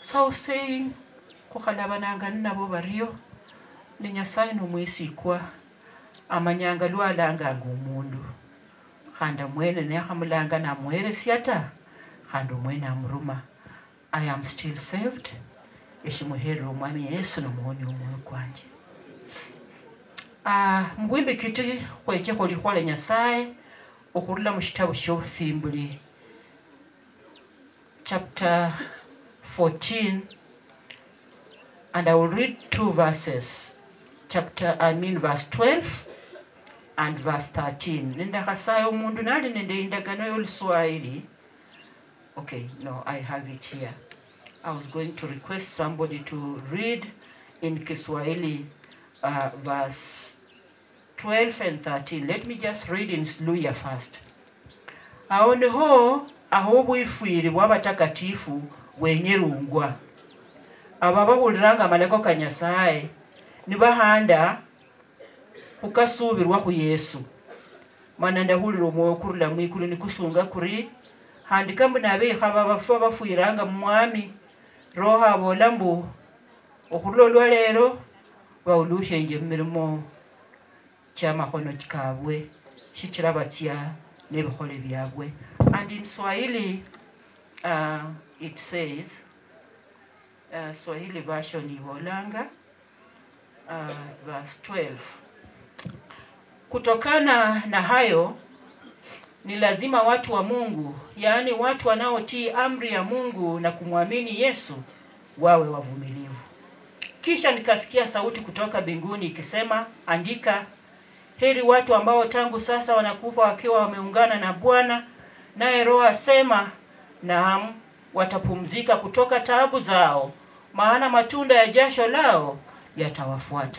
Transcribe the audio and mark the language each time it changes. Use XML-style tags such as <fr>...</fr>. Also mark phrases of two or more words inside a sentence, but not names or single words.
<en>So saying</en> <luy>kukhalabananga nabo bariyo ni Nyasaye nomwisikwa amanyanga lwalanga ngumundu khanda mwene nekhamulanga namwere siata khanda mwene amruma.</luy> <en>I am still saved.</en> <luy>Eshimuhero umwami Yesu nomuhoni umwe kwanje. Mwimbi kiti kweche kholikhwale Nyasaye okhurula mushitabu shobufimbuli</luy> <en>chapter 14, and I will read 2 verses. Verse 12 and verse 13.</en> <luy>Nenda khasayo mundu nali nende indagano y'Oluswahili.</luy> <en>Okay, no, I have it here. I was going to request somebody to read in Kiswahili verse 12 and 13. Let me just read in Luya first.</en> <luy>Aoneho aho bwifwiri bw'abatakatifu wenyerungwa. Ababahuliranga amaleko ka Nyasaye nibahanda kukasubirwa ku Yesu. Mana ndahulira omwoyo kurula mwikulu nikusunga kuri handika mbunabeekha babafu abafwiranga mu mwami roho abolambu okhulolwa leero bawulushenje mmirimo ky'amakhono kabwe shikira batya n'ebikhole byabwe.</luy> <en>And in Swahili it says, Swahili version ibolanga verse 12.</en> <sw>Kutokana na hayo ni lazima watu wa Mungu, yaani watu wanaotii amri ya Mungu na kumwamini Yesu wawe wavumilivu. Kisha nikasikia sauti kutoka mbinguni ikisema, andika, heri watu ambao tangu sasa wanakufa wakiwa wameungana na Bwana, naye Roho asema, naam, watapumzika kutoka taabu zao, maana matunda ya jasho lao yatawafuata.</sw>